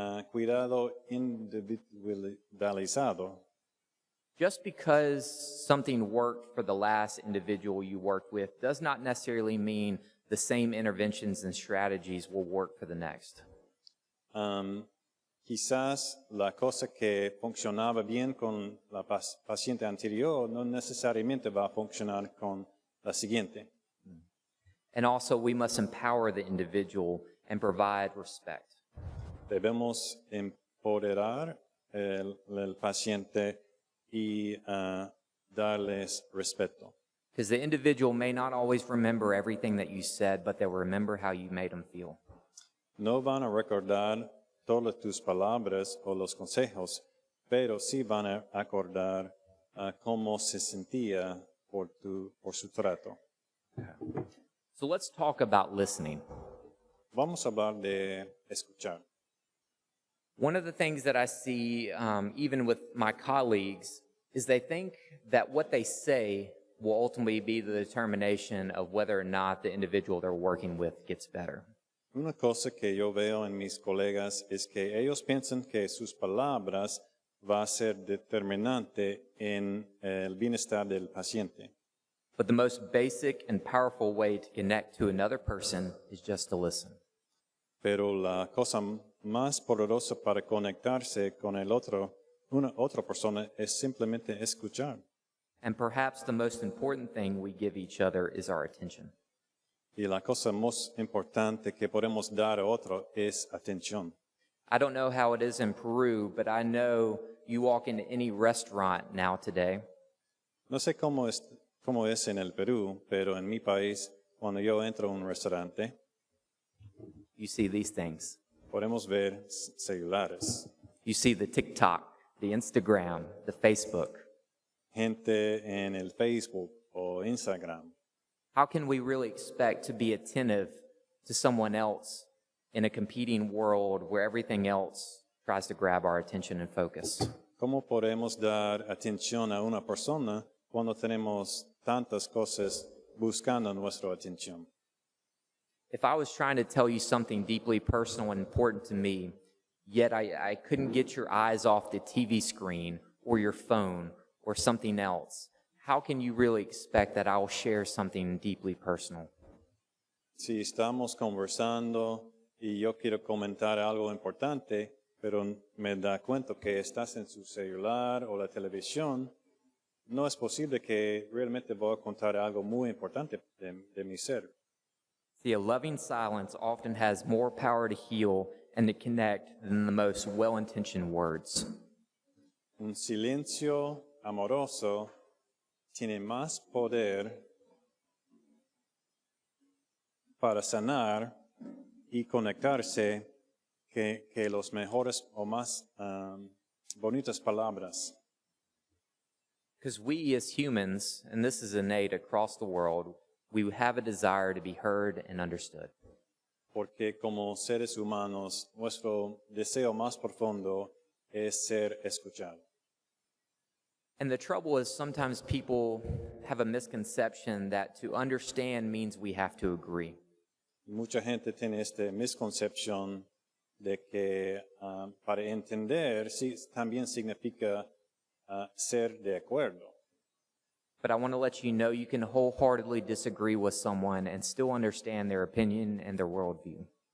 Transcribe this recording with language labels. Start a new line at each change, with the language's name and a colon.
Spanish: Cuidado individualizado.
English: Just because something worked for the last individual you worked with does not necessarily mean the same interventions and strategies will work for the next.
Spanish: Quizás la cosa que funcionaba bien con la paciente anterior no necesariamente va a funcionar con la siguiente.
English: And also, we must empower the individual and provide respect.
Spanish: Debemos empoderar el paciente y darles respeto.
English: Because the individual may not always remember everything that you said, but they'll remember how you made them feel.
Spanish: No van a recordar todas tus palabras o los consejos, pero sí van a acordar cómo se sentía por su trato.
English: So let's talk about listening.
Spanish: Vamos a hablar de escuchar.
English: One of the things that I see, even with my colleagues, is they think that what they say will ultimately be the determination of whether or not the individual they're working with gets better.
Spanish: Una cosa que yo veo en mis colegas es que ellos piensan que sus palabras va a ser determinante en el bienestar del paciente.
English: But the most basic and powerful way to connect to another person is just to listen.
Spanish: Pero la cosa más poderosa para conectarse con una otra persona es simplemente escuchar.
English: And perhaps the most important thing we give each other is our attention.
Spanish: Y la cosa más importante que podemos dar a otro es atención.
English: I don't know how it is in Peru, but I know you walk into any restaurant now today,
Spanish: No sé cómo es en el Perú, pero en mi país, cuando yo entro a un restaurante,
English: you see these things.
Spanish: podemos ver celulares,
English: You see the TikTok, the Instagram, the Facebook.
Spanish: gente en el Facebook o Instagram.
English: How can we really expect to be attentive to someone else in a competing world where everything else tries to grab our attention and focus?
Spanish: ¿Cómo podemos dar atención a una persona cuando tenemos tantas cosas buscando nuestra atención?
English: If I was trying to tell you something deeply personal and important to me, yet I couldn't get your eyes off the TV screen or your phone or something else, how can you really expect that I will share something deeply personal?
Spanish: Si estamos conversando y yo quiero comentar algo importante, pero me da cuenta que estás en su celular o la televisión, no es posible que realmente voy a contar algo muy importante de mi ser.
English: See, a loving silence often has more power to heal and to connect than the most well-intentioned words.
Spanish: Un silencio amoroso tiene más poder para sanar y conectarse que los mejores o más bonitas palabras.
English: Because we as humans, and this is innate across the world, we have a desire to be heard and understood.
Spanish: Porque como seres humanos, nuestro deseo más profundo es ser escuchado.
English: And the trouble is sometimes people have a misconception that to understand means we have to agree.
Spanish: Mucha gente tiene esta misconcepción de que para entender sí, también significa ser de acuerdo.
English: But I want to let you know you can wholeheartedly disagree with someone and still understand their opinion and their worldview.